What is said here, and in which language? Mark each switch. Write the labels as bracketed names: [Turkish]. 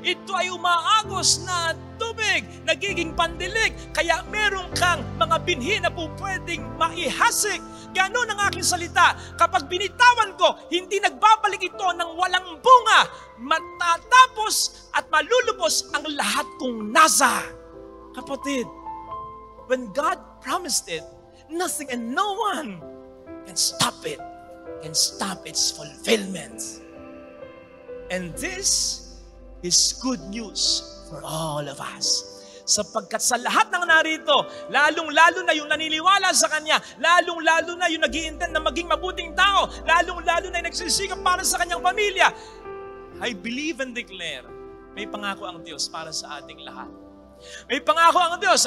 [Filipino] Ito ay umaagos na tubig, nagiging pandilig. Kaya meron kang mga binhi na po pwedeng maihasik. Ganon ang aking salita. Kapag binitawan ko, hindi nagbabalik ito ng walang bunga. Matatapos at malulubos ang lahat kong nasa. [English] Kapatid, when God promised it, nothing and no one can stop it. Can stop its fulfillment. And this is good news for all of us. [Filipino] Sapagkat sa lahat ng narito, lalong-lalo na yung naniniwala sa Kanya, lalong-lalo na yung nag-i-intend na maging mabuting tao, lalong-lalo na yung nagsisikap para sa Kanyang pamilya, [English] I believe and declare, [Filipino] may pangako ang Diyos para sa ating lahat. May pangako ang Diyos.